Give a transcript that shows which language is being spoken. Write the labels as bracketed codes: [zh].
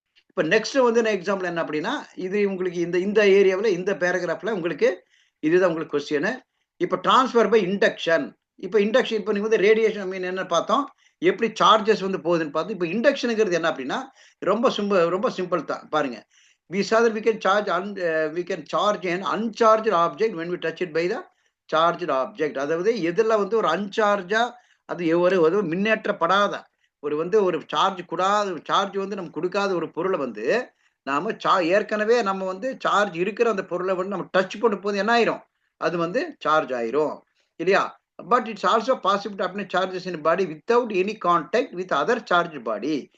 [ta] இப்ப நெக்ஸ்ட் வந்து எக்ஸாம்பிள் என்ன அப்படின்னா, இது உங்களுக்கு இந்த இந்த ஏரியாவில் இந்த பேராகிராஃப்ல உங்களுக்கு இதுதான் உங்களுக்கு கொஸ்டின். இப்ப டிரான்ஸ்ஃபர் பை இண்டக்ஷன். இப்ப இண்டக்ஷன் இப்ப நீங்க வந்து ரேடியேஷன் மீன் என்ன பார்த்தோம்? எப்படி சார்ஜஸ் வந்து போகுதுன்னு பார்த்தோம். இப்ப இண்டக்ஷனுங்கிறது என்ன அப்படின்னா ரொம்ப சிம்பிள் தான். பாருங்க. [en] We saw that we can charge an uncharged object when we touch it by the charged object. [ta] அதாவது எதுல வந்து ஒரு அன்சார்ஜா அது ஒரு மின்னேற்றப்படாத ஒரு சார்ஜ் வந்து நம்ம கொடுக்காத ஒரு பொருளை வந்து நாம ஏற்கனவே நம்ம வந்து சார்ஜ் இருக்கிற அந்த பொருளை வந்து நம்ம டச் பண்ணும் போது என்ன ஆயிரும்? அது வந்து சார்ஜ் ஆயிரும் இல்லையா? [en] But it's also possible to apply charges in body without any contact with other charge body.